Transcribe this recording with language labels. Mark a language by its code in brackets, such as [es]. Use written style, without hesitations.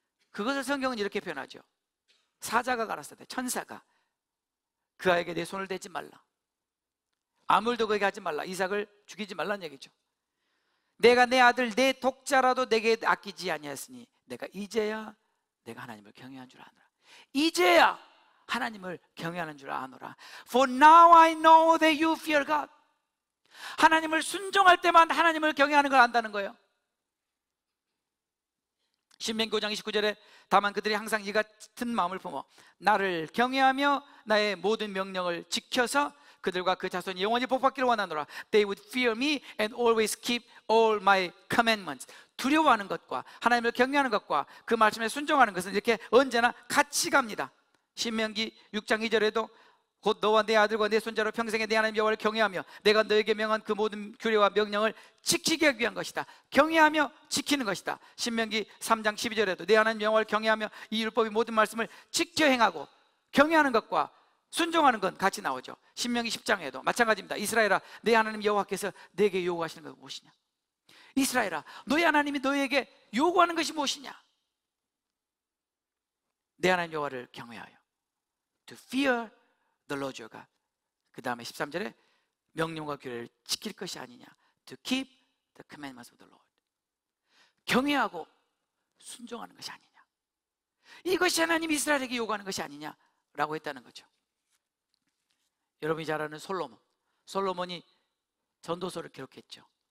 [ko] 그것을 성경은 이렇게 표현하죠. 사자가 가라사대, 천사가 그 아이에게 내 손을 대지 말라, 아무 일도 그에게 하지 말라, 이삭을 죽이지 말라는 얘기죠. 내가 내 아들 내 독자라도 내게 아끼지 아니하였으니 내가 이제야 내가 하나님을 경외한 줄 아노라. 이제야 하나님을 경외하는 줄 아노라. [en] For now I know that you fear God. [ko] 하나님을 순종할 때만 하나님을 경외하는 걸 안다는 거예요. 신명기 5장 29절에 다만 그들이 항상 이 같은 마음을 품어 나를 경외하며 나의 모든 명령을 지켜서 그들과 그 자손이 영원히 복받기를 원하노라. [en] They would fear me and always keep all my commandments. [ko] 두려워하는 것과 하나님을 경외하는 것과 그 말씀에 순종하는 것은 이렇게 언제나 같이 갑니다. 신명기 6장 2절에도 곧 너와 내 아들과 내 손자로 평생에 내 하나님 여호와를 경외하며 내가 너에게 명한 그 모든 규례와 명령을 지키게 하기 위한 것이다. 경외하며 지키는 것이다. 신명기 3장 12절에도 내 하나님 여호와를 경외하며 이 율법의 모든 말씀을 지켜 행하고 경외하는 것과 순종하는 건 같이 나오죠. 신명기 10장에도 마찬가지입니다. 이스라엘아, 내 하나님 여호와께서 내게 요구하시는 것은 무엇이냐? 이스라엘아, 너희 하나님이 너희에게 요구하는 것이 무엇이냐? 내 하나님 여호와를 경외하여 [en] to fear the Lord your God. [ko] 그 다음에 13절에 명령과 규례를 지킬 것이 아니냐, [en] to keep the commandments of the Lord. [ko] 경외하고 순종하는 것이 아니냐, 이것이 하나님 이스라엘에게 요구하는 것이 아니냐라고 했다는 거죠. 여러분이 잘 아는 솔로몬이 전도서를 기록했죠.